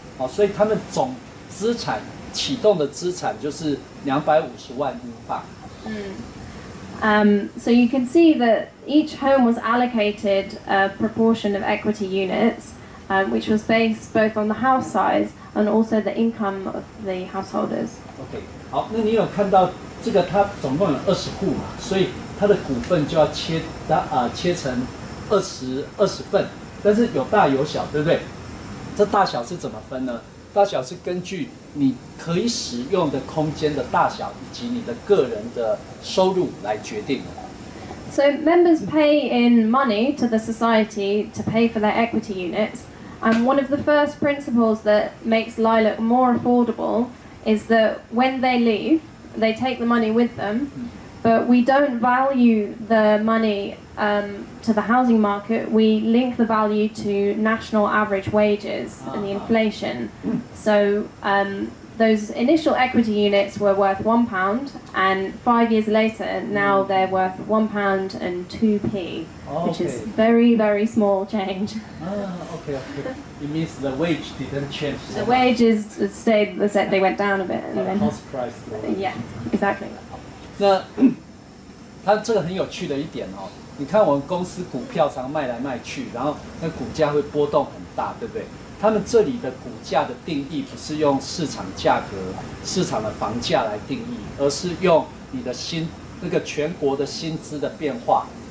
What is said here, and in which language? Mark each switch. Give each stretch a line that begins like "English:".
Chinese: 好，所以他们总资产启动的资产就是250万英镑。
English: So you can see that each home was allocated a proportion of equity units, which was based both on the house size and also the income of the householders.
Chinese: OK， 好，那你有看到这个它总共有20户嘛，所以它的股份就要切成20份，但是有大有小，对不对？这大小是怎么分呢？大小是根据你可以使用的空间的大小以及你的个人的收入来决定的。
English: So members pay in money to the society to pay for their equity units, and one of the first principles that makes Lilac more affordable is that when they leave, they take the money with them, but we don't value the money to the housing market. We link the value to national average wages and the inflation. So those initial equity units were worth £1, and 5 years later, now they're worth £1 and 2p, which is very, very small change. OK. It means the wage didn't change. The wages stayed the same. They went down a bit, and then house price. Yeah, exactly.
Chinese: 那它这个很有趣的一点哦，你看我们公司股票常卖来卖去，然后那股价会波动很大，对不对？他们这里的股价的定义不是用市场价格、市场的房价来定义，而是用你的那个全国的薪资的变化。